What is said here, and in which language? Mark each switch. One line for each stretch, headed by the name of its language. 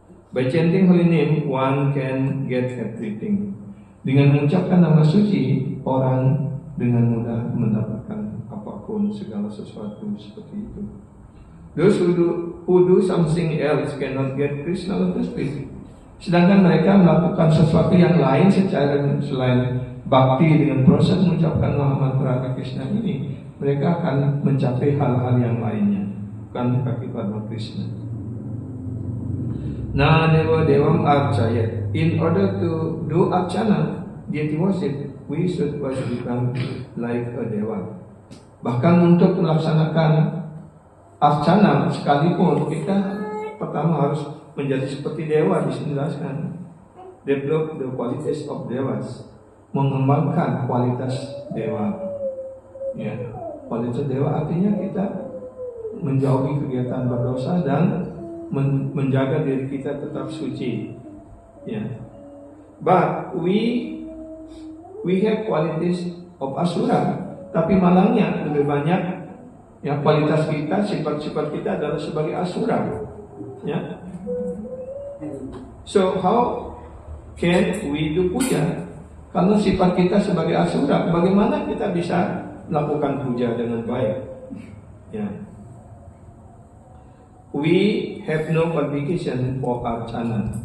English: By chanting holy name, one can get everything.
Indonesian: Dengan mengucapkan nama suci, orang dengan mudah mendapatkan apapun, segala sesuatu seperti itu.
English: Those who do something else cannot get Krishna lotus feet.
Indonesian: Sedangkan mereka melakukan sesuatu yang lain selain bakti dengan proses mengucapkan nama mantra Krishna ini, mereka akan mencapai hal-hal yang lainnya, bukan kaki Padma Krishna.
Sanskrit: Na deva devam archayat.
English: In order to do archana, deity worship, we should first become like a deva.
Indonesian: Bahkan untuk melaksanakan archana sekalipun, kita pertama harus menjadi seperti dewa.
English: Dijelaskan, develop the qualities of devas,
Indonesian: mengembangkan kualitas dewa. Ya, kualitas dewa artinya kita menjauhi kegiatan berdosa dan menjaga diri kita tetap suci. Ya.
English: But we have qualities of asura,
Indonesian: tapi malangnya lebih banyak ya kualitas kita, sifat-sifat kita adalah sebagai asura. Ya.
English: So how can we do puja?
Indonesian: Kalau sifat kita sebagai asura, bagaimana kita bisa melakukan puja dengan baik? Ya.
English: We have no qualification for archana.